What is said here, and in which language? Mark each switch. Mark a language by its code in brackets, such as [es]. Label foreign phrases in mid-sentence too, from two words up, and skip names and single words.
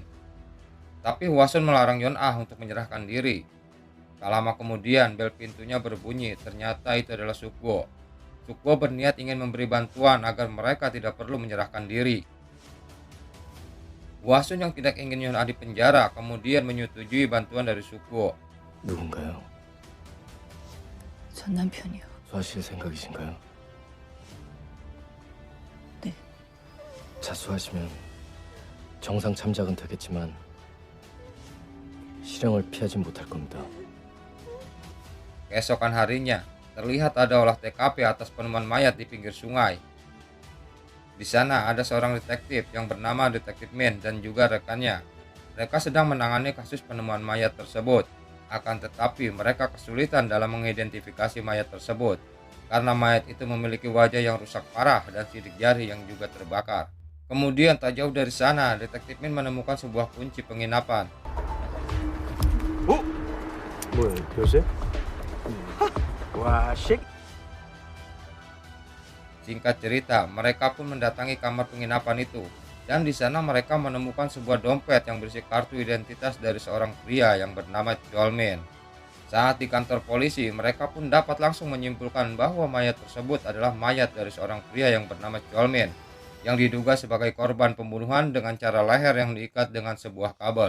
[id] Tapi Hwasun melarang Yun Ah untuk menyerahkan diri. Tak lama kemudian bel pintunya berbunyi, ternyata itu adalah Sugo. Sugo berniat ingin memberi bantuan agar mereka tidak perlu menyerahkan diri. Hwasun yang tidak ingin Yun Ah di penjara kemudian menyetujui bantuan dari Sugo. [ko] 누군가요? 전 남편이요. 수하실 생각이신가요? 네. 자수하시면 정상 참작은 되겠지만 실형을 피하진 못할 겁니다. [id] Keesokan harinya, terlihat ada olah TKP atas penemuan mayat di pinggir sungai. Di sana ada seorang detektif yang bernama Detektif Min dan juga rekannya. Mereka sedang menangani kasus penemuan mayat tersebut. Akan tetapi mereka kesulitan dalam mengidentifikasi mayat tersebut karena mayat itu memiliki wajah yang rusak parah dan sidik jari yang juga terbakar. Kemudian tak jauh dari sana, Detektif Min menemukan sebuah kunci penginapan. [ko] 뭐야, 요새? 와, 식? [id] Singkat cerita, mereka pun mendatangi kamar penginapan itu, dan di sana mereka menemukan sebuah dompet yang berisi kartu identitas dari seorang pria yang bernama Jolmin. Saat di kantor polisi, mereka pun dapat langsung menyimpulkan bahwa mayat tersebut adalah mayat dari seorang pria yang bernama Jolmin, yang diduga sebagai korban pembunuhan dengan cara leher yang diikat dengan sebuah kabel.